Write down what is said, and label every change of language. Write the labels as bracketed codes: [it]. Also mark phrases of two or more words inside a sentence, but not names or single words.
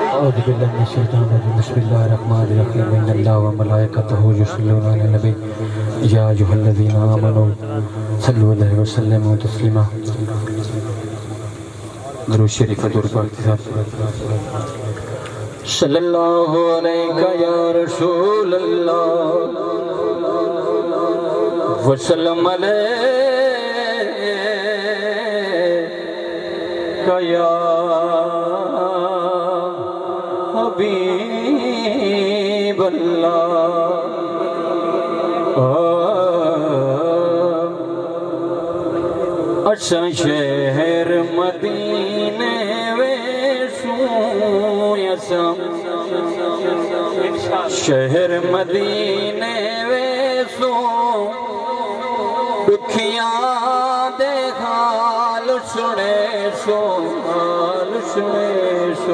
[ar] أَعُوذُ بِاللَّهِ مِنَ الشَّيْطَانِ الرَّجِيمِ بِسْمِ اللَّهِ الرَّحْمَٰنِ الرَّحِيمِ إِنَّ اللَّهَ وَمَلَائِكَتَهُ يُصَلُّونَ عَلَى النَّبِيِّ يَا أَيُّهَا الَّذِينَ آمَنُوا صَلُّوا عَلَيْهِ وَسَلِّمُوا تَسْلِيمًا. [ur] درود شریف درود پڑھتے ساتھ [ar] صلى الله عليك يا رسول الله وسلم عليك يا حبيب الله. [skr] اساں شہر مدینے ویسوں شہر مدینے ویسوں دکھیاں دے حال سنے سو حال سنے سو.